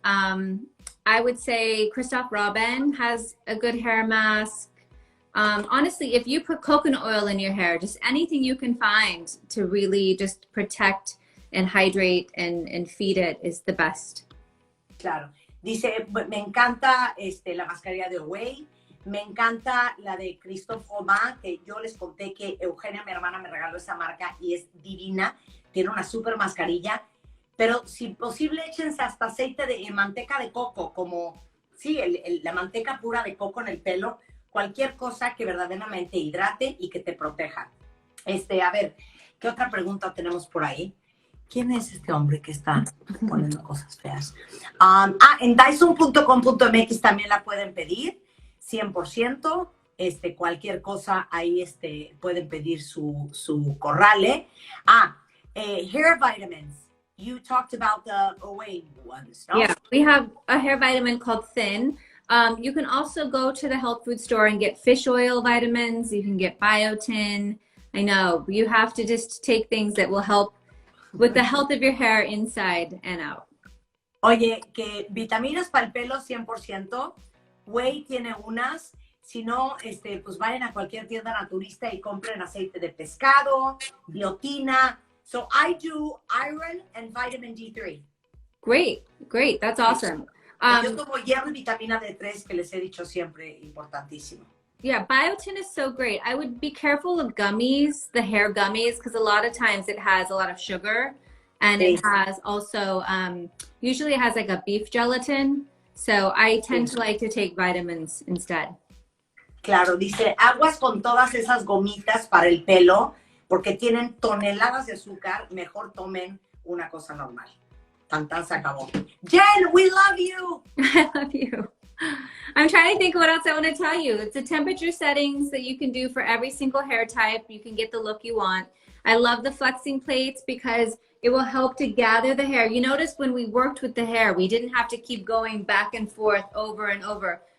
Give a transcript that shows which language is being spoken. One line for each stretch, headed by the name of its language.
English: I would say Christophe Robin has a good hair mask. Honestly, if you put coconut oil in your hair, just anything you can find to really just protect and hydrate and feed it is the best.
Spanish: Claro. Dice, me encanta la mascarilla de Whey. Me encanta la de Christophe Robin, que yo les conté que Eugenia, mi hermana, me regaló esa marca y es divina. Tiene una súper mascarilla. Pero si posible, échense hasta aceite de manteca de coco, como, sí, la manteca pura de coco en el pelo. Cualquier cosa que verdaderamente hidrate y que te proteja. A ver, ¿qué otra pregunta tenemos por ahí? ¿Quién es este hombre que está poniendo cosas feas? En Dyson.com.mx también la pueden pedir, 100%. Cualquier cosa ahí pueden pedir su corrale.
English: Hair vitamins. You talked about the Whey ones, no? Yeah, we have a hair vitamin called Thin. You can also go to the health food store and get fish oil vitamins. You can get biotin. I know, you have to just take things that will help with the health of your hair inside and out.
Spanish: Oye, que vitaminas para el pelo 100%. Whey tiene unas. Si no, pues vayan a cualquier tienda naturista y compren aceite de pescado, biotina.
English: So I do iron and vitamin D3. Great, great. That's awesome.
Spanish: Yo tomo hierro y vitamina D3, que les he dicho siempre, importantísimo.
English: Yeah, biotin is so great. I would be careful of gummies, the hair gummies, because a lot of times it has a lot of sugar, and it has also, usually it has like a beef gelatin. So I tend to like to take vitamins instead.
Spanish: Claro, dice, aguas con todas esas gomitas para el pelo, porque tienen toneladas de azúcar, mejor tomen una cosa normal. Tan se acabó. Jen,
English: we love you! I love you. I'm trying to think of what else I want to tell you. It's the temperature settings that you can do for every single hair type. You can get the look you want. I love the flexing plates because it will help to gather the hair. You notice when we worked with the hair, we didn't have to keep going back and forth over and over.